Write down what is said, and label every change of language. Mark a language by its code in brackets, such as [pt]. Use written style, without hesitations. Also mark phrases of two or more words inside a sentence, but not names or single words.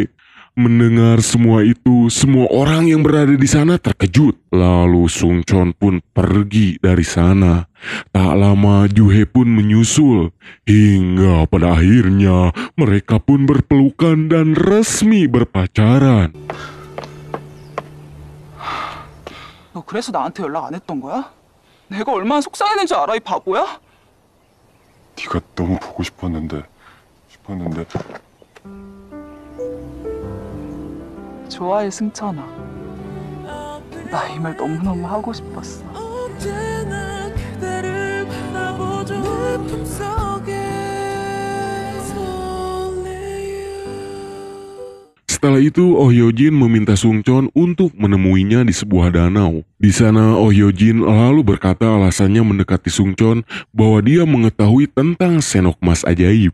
[id] Mendengar semua itu, semua orang yang berada di sana terkejut. Lalu Sungchon pun pergi dari sana. Tak lama Juhe pun menyusul. Hingga pada akhirnya mereka pun berpelukan dan resmi berpacaran. [ko] 너 그래서 나한테 연락 안 했던 거야? 내가 얼마나 속상했는지 알아, 이 바보야? 네가 너무 보고 싶었는데 좋아해, 승천아. 나 이 말 너무너무 하고 싶었어. 언제나 그대를 바라보죠 내 품속에 [id] Setelah itu, Oh Hyojin meminta Sungchon untuk menemuinya di sebuah danau. Di sana, Oh Hyojin lalu berkata alasannya mendekati Sungchon bahwa dia mengetahui tentang senok emas ajaib.